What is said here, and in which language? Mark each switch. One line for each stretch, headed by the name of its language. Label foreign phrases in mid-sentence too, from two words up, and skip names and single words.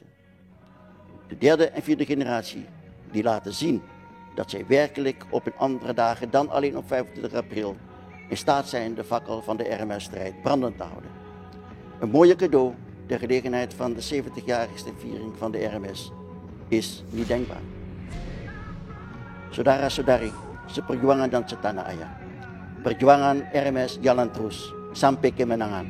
Dutch: De derde en vierde generatie, die laten zien dat zij werkelijk op hun andere dagen dan alleen op 25 april in staat zijn de fakkel van de RMS-strijd brandend te houden. Een mooie cadeau ter gelegenheid van de 70-jarigste viering van de RMS is niet denkbaar.
Indonesian: Saudara-saudari, seperjuangan dan setana ayah. Perjuangan RMS jalan terus sampai kemenangan.